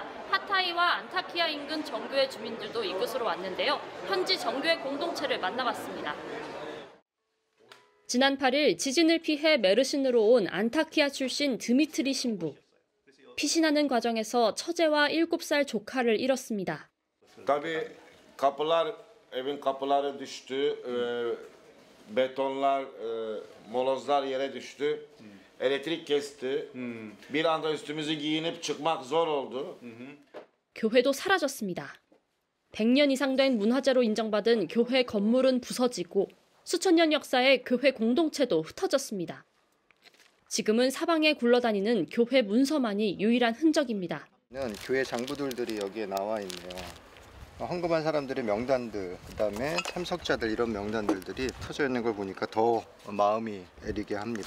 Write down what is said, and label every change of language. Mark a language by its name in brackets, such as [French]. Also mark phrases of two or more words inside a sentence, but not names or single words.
[Korean] 하타이와 안타키아 인근 정교회 주민들도 이곳으로 왔는데요. 현지 정교회 공동체를 만나봤습니다. 지난 8일 지진을 피해 메르신으로 온 안타키아 출신 드미트리 신부. 피신하는 과정에서 처제와 7살 조카를 잃었습니다. [Turkish] Tabii kapılar, evin kapıları düştü, betonlar, molozlar yere düştü. Elektrik kesti. Bir anda üstümüzü giyinip çıkmak zor oldu. [Korean] 교회도 사라졌습니다. 100년 이상 된 문화재로 인정받은 교회 건물은 부서지고 수천 년 역사의 교회 공동체도 흩어졌습니다. 지금은 사방에 굴러다니는 교회 문서만이 유일한 흔적입니다. 교회 장부들이 여기에 나와 있네요. 헌금한 사람들의 명단들, 그다음에 참석자들 이런 명단들이 터져 있는 걸 보니까 더 마음이 애리게 합니다.